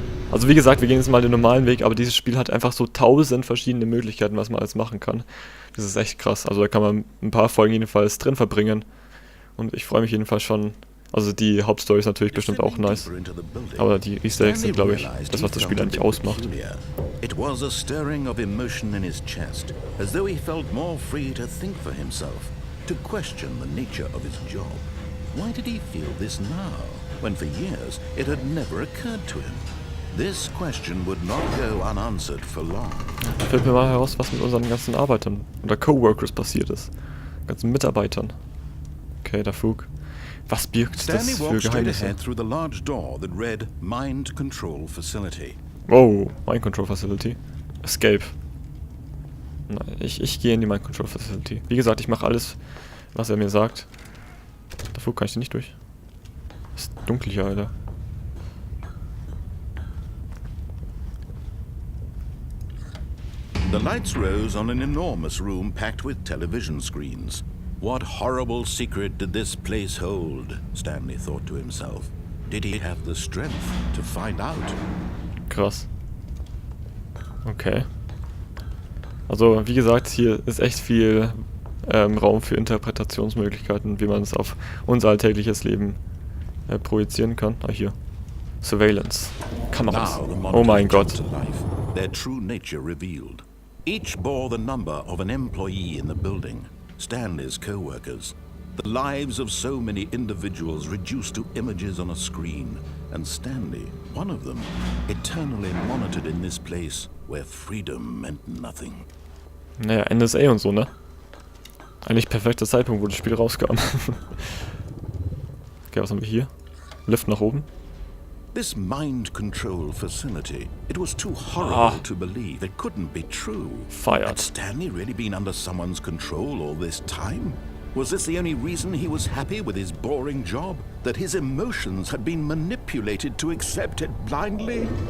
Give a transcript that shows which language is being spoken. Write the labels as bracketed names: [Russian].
[German] Also wie gesagt, wir gehen jetzt mal den normalen Weg, aber dieses Spiel hat einfach so 1000 verschiedene Möglichkeiten, was man alles machen kann. Das ist echt krass. Also da kann man ein paar Folgen jedenfalls drin verbringen. Und ich freue mich jedenfalls schon. Also die Hauptstory ist natürlich bestimmt auch nice. Aber die Easter Eggs sind, glaube ich, das, was das Spiel eigentlich ausmacht. [English] It was a stirring of emotion in his chest, as though he felt more free to think for himself, to question the nature of his job. Why did he feel this now, when for years it had never occurred to him? This question would not go unanswered for long. [German] Da fällt mir mal heraus, was mit unseren ganzen Arbeitern oder Coworkers passiert ist. Ganzen Mitarbeitern. Okay, der Fug. Was birgt das [English] Stanley [German] für [English] walked straight [German] Geheimnisse? [English] ahead through the large door that read Mind Control Facility. Wow, Mind Control Facility. Escape. [German] Nein, ich gehe in die Mind Control Facility. Wie gesagt, ich mache alles, was er mir sagt. Der Fug kann ich nicht durch. Ist dunkel hier, Alter. [English] The lights rose on an enormous room packed with television screens. What horrible secret did this place hold? Stanley thought to himself. Did he have the strength to find out? [German] Krass. Okay. Also, wie gesagt, hier ist echt viel Raum für Interpretationsmöglichkeiten, wie man es auf unser alltägliches Leben projizieren kann. Ah, hier. Surveillance. Kameras. [English] Now the [German] Oh mein [English] monitors [German] Gott. [English] come to life, their true nature revealed. Each bore the number of an employee in the building, Stanley's co-workers. The lives of so many individuals reduced to images on a screen, and Stanley, one of them, eternally monitored in this place where freedom meant nothing. [German] Naja, NSA und so, ne? Eigentlich perfekter Zeitpunkt, wo das Spiel rauskam. Okay, was haben wir hier? Lift nach oben. [English] This mind control facility, it was too horrible to believe. It couldn't be true. Fired. Had Stanley really been under someone's control all this time? Was this the only reason he was happy with his boring job? That his emotions had been manipulated to accept it blindly?